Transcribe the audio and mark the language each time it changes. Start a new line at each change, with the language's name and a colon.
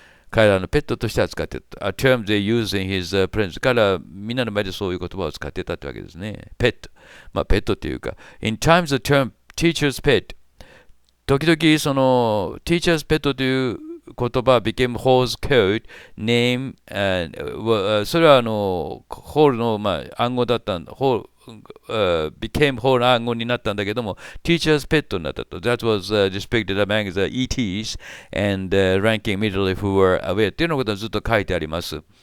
Japanese: 彼らのペットとして扱っていた。 A term they use in his presence。彼らはみんなの前でそういう言葉を使っていたってわけですね。ペット。ペットっていうか。 In times the term teacher's pet。時々その teacher's pet という言葉 became Hall's code name、それはホールの、暗号だったんだ。 became Hall の暗号になったんだけども teacher's pet になったと。
English: That was depicted among the ETs and ranking military who were aware っていうのことがずっと書いてあります。